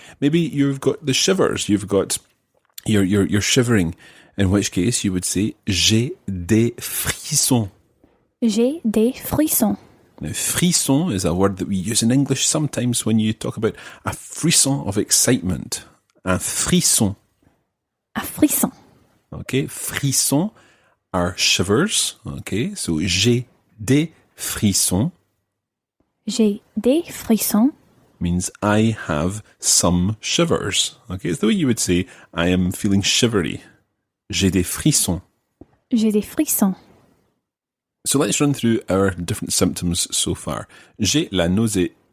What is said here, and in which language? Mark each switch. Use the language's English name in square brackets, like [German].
[English] Maybe you've got the shivers, you've got, you're shivering, in which case you would say, [French] j'ai des frissons. J'ai des frissons. [English] Now, frisson is a word that we use in English sometimes when you talk about a frisson of excitement. [French] Un frisson. Un frisson. [English] Okay, frissons are shivers. Okay, so [French] j'ai des frissons. J'ai des frissons. [English] Means I have some shivers. Okay, it's the way you would say, I am feeling shivery. [French] J'ai des frissons. J'ai des frissons. [English] So let's run through our different symptoms so far. [French] J'ai la nausée.